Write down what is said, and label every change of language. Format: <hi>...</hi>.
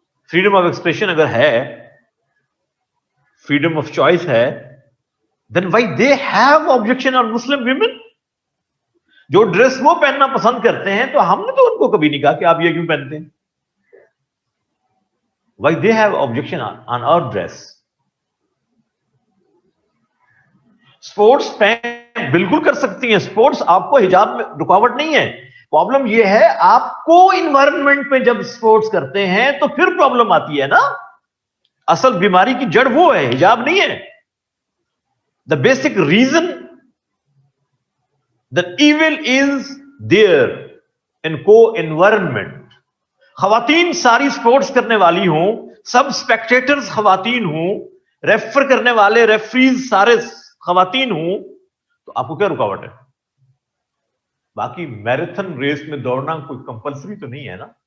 <en>Freedom of expression اگر ہے، freedom of choice ہے، then why they have objection on Muslim women.</en> <ur>جو dress وہ پہننا پسند کرتے ہیں تو ہم نے تو ان کو کبھی نہیں کہا کہ آپ یہ کیوں پہنتے ہیں.</ur> <en>Why they have objection on our dress.</en> <ur>Sports پہن بالکل کر سکتی ہیں، اسپورٹس آپ کو حجاب میں رکاوٹ نہیں ہے. پرابلم یہ ہے آپ کو انوائرمنٹ پہ جب اسپورٹس کرتے ہیں تو پھر پرابلم آتی ہے نا. اصل بیماری کی جڑ وہ ہے، حجاب نہیں ہے.</ur> <en>The basic reason the evil is there in co-environment.</en> <ur>خواتین ساری سپورٹس کرنے والی ہوں، سب سپیکٹیٹرز خواتین ہوں، ریفر کرنے والے ریفریز سارے خواتین ہوں، تو آپ کو کیا رکاوٹ ہے؟ باقی میراتھن ریس میں دوڑنا کوئی کمپلسری تو نہیں ہے نا.</ur>